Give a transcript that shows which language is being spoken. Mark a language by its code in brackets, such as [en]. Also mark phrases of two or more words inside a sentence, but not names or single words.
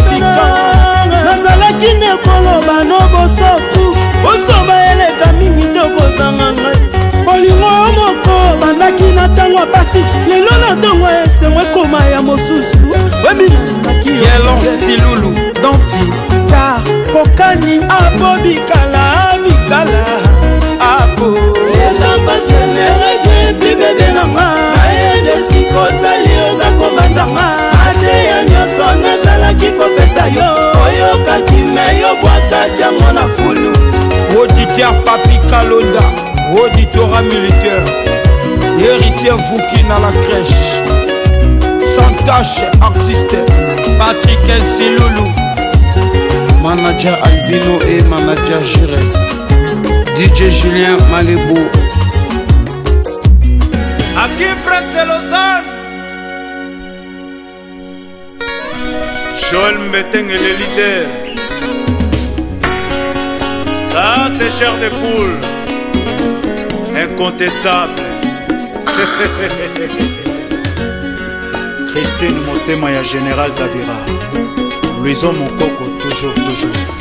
[ln] Victor, nazalaki nde koloba no bosoku, bozoba eleka mingi te okozanga ngai. Bolingo yo moko bandaki na ntango ya pasi, lelo na ntango ya esengo ekoma ya mosusu. Webi nalingaki yo. Yelon Silulu, Danti. Star, Kokani, Apo Bikala, Bikala, Apo. [fr] Le temps passe, ne revient plus, bébé [ln] na nga. Nayebi siko ozali, oza kobanza nga. Mateya nyonso nazalaki kopesa yo, oyokaki me, yobwakaki yango na fulu. [fr] Auditeur Papi Kalonda. Auditorat militaire, héritier Vouki na la crèche. Santache artiste, Patrick Nsilulu. Manager Alvino et manager Jires. D J Julien Malebo. Aki Presse de Lausanne. Joël Mbeteng est le leader. Ça, c'est chair de poule. Incontestable. Christine Motema ya Général Tabira. Louison Mokoko, toujours, toujours.